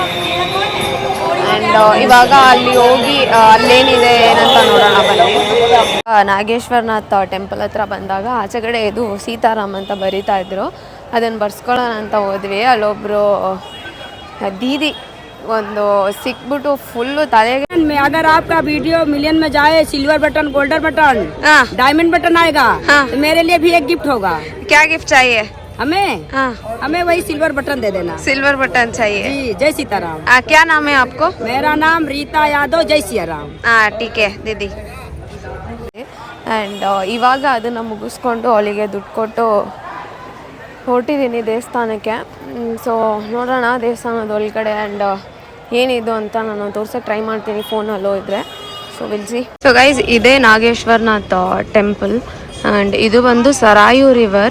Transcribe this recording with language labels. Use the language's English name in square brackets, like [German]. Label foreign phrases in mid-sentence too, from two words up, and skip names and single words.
[Kannada] ಆ್ಯಂಡ್ ಇವಾಗ ಅಲ್ಲಿ ಹೋಗಿ ಅಲ್ಲೇನಿದೆ ಏನಂತ ನೋಡೋಣ ಬನ್ನಿ. ನಾಗೇಶ್ವರನಾಥ್ ಟೆಂಪಲ್ ಹತ್ರ ಬಂದಾಗ ಆಚೆಗಡೆ ಇದು ಸೀತಾರಾಮ್ ಅಂತ ಬರೀತಾ ಇದ್ರು. ಅದನ್ನು ಬರ್ಸ್ಕೊಳ್ಳೋಣ ಅಂತ ಹೋದ್ವಿ. ಅಲ್ಲೊಬ್ಬರು दीदी ಒಂದು ಸಿಕ್ಬಿಟ್ಟು ಫುಲ್ಲು ತಲೆಗೆ. [Hindi] अगर आपका वीडियो मिलियन में जाए, [English] silver button, golden button, diamond button [Hindi] आएगा. तो मेरे लिए भी एक गिफ्ट होगा. क्या गिफ्ट चाहिए हमें वही [English] silver button [Hindi] दे देना. [English] silver button [Hindi] चाहिए जी. जय सीताराम. क्या नाम है आपको? मेरा नाम रीता यादव. जय सियाराम. ठीक है दीदी. [Kannada] ಆ್ಯಂಡ್ ಇವಾಗ ಅದನ್ನು ಮುಗಿಸ್ಕೊಂಡು ಅವಳಿಗೆ ದುಡ್ಡು ಕೊಟ್ಟು ಹೊರಟಿದ್ದೀನಿ ದೇವಸ್ಥಾನಕ್ಕೆ. ಸೊ ನೋಡೋಣ ದೇವಸ್ಥಾನದ ಒಳಗಡೆ ಆ್ಯಂಡ್ ಏನಿದು ಅಂತ ನಾನು ತೋರ್ಸೋಕ್ಕೆ ಟ್ರೈ ಮಾಡ್ತೀನಿ ಫೋನಲ್ಲೋ ಇದ್ದರೆ. [English] so will see. so guys, [Kannada] ಇದೇ ನಾಗೇಶ್ವರನಾಥ್ ಟೆಂಪಲ್ ಆ್ಯಂಡ್ ಇದು ಬಂದು ಸರಾಯು ರಿವರ್.